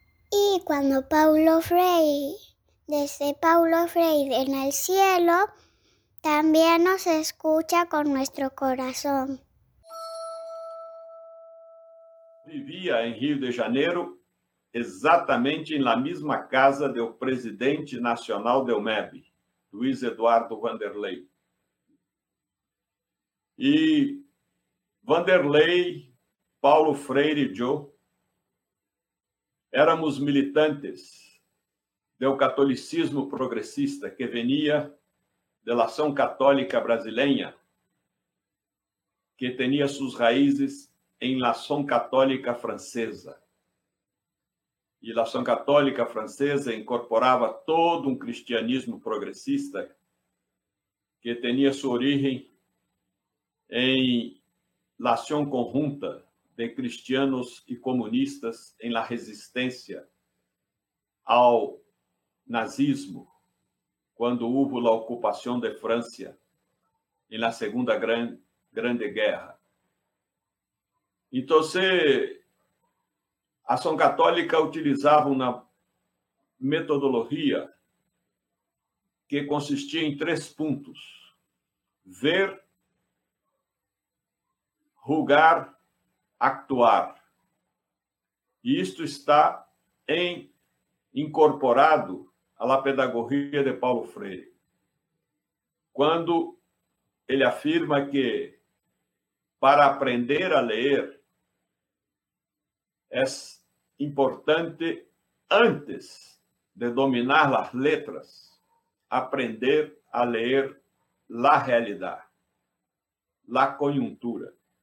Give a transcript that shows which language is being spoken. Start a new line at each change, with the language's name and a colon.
Spanish: Y cuando Paulo Freire, desde Paulo Freire en el cielo, también nos escucha con nuestro corazón. Vivía en Río de Janeiro, exactamente en la misma casa del presidente nacional del MEB, Luiz Eduardo Vanderlei.
Portuguese: E Vanderlei, Paulo Freire e eu éramos militantes do catolicismo progressista que venia da Ação Católica Brasileira, que tinha suas raízes em Ação Católica Francesa. E Ação Católica Francesa incorporava todo um cristianismo progressista que tinha sua origem em L'Action Conjunta de
Spanish: de cristianos y comunistas en la resistencia al nazismo cuando hubo la ocupación de Francia en la Segunda Grande Guerra. Entonces,
Portuguese: a Ação Católica
Spanish: utilizaba una metodología que consistía en tres puntos: ver,
Portuguese: julgar,
Spanish: actuar.
Portuguese: E isto está incorporado à pedagogia de Paulo Freire, quando ele afirma que para aprender a ler é importante, antes de dominar as letras, aprender a ler a realidade, a conjuntura.